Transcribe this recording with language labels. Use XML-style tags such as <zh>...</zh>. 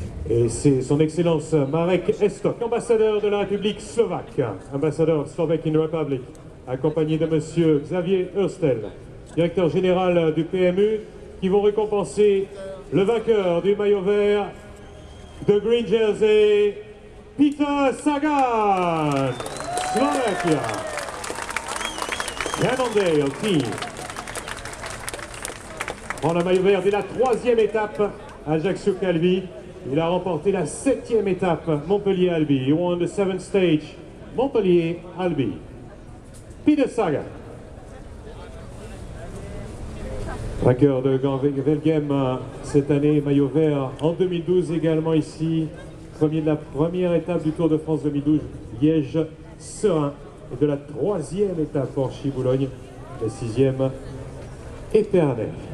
<fr>Et c'est son Excellence Marek Estok, ambassadeur de la République slovaque, ambassadeur</fr> <en>Slovakian Republic,</en> <fr>accompagné de Monsieur Xavier Hurstel, directeur général du PMU, qui vont récompenser le vainqueur du maillot vert de</fr> <en>Green Jersey,</en> <fr>Peter Sagan, Slovakia. Cannondale Team prend le maillot vert dès la 3e étape, Ajaccio-Calvi. Il a remporté la 7e étape, Montpellier-Albi.</fr> <en>He won the 7th stage, Montpellier-Albi.</en> <fr>Peter Sagan. Vainqueur de Velgem cette année, maillot vert en 2012 également ici. Premier de la première étape du Tour de France 2012, Liège-Serein. Et de la 3e étape, Orchy-Boulogne. La 6e, Épernay.</fr>